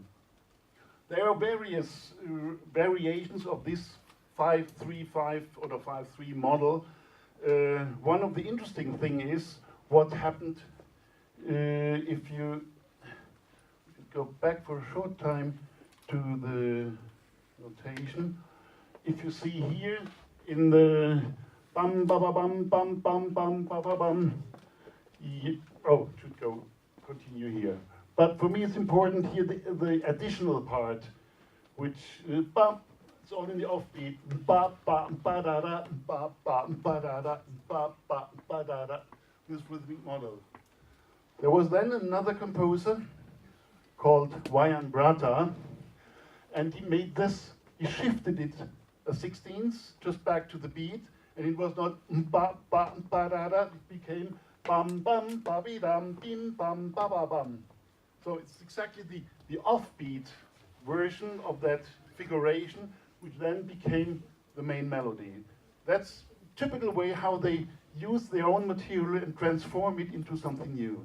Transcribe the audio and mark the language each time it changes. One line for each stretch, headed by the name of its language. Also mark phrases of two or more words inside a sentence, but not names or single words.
English: There are various variations of this 5/3/5 or the 5/3 model. One of the interesting thing is what happened if you go back for a short time to the notation. If you see here in the bam ba ba bam bam bam bam ba ba bam, oh, it should go continue here. But for me, it's important here the additional part, which bam, it's all in the offbeat. Ba ba ba da da ba ba ba da da ba ba ba da da. This rhythmic model. There was then another composer called Wayan Brata, and he made this. He shifted it a 16th just back to the beat, and it was not ba ba ba da da. It became bam bam ba bi dam bim bam ba ba bam. So it's exactly the offbeat version of that figuration, which then became the main melody. That's typical way how they use their own material and transform it into something new.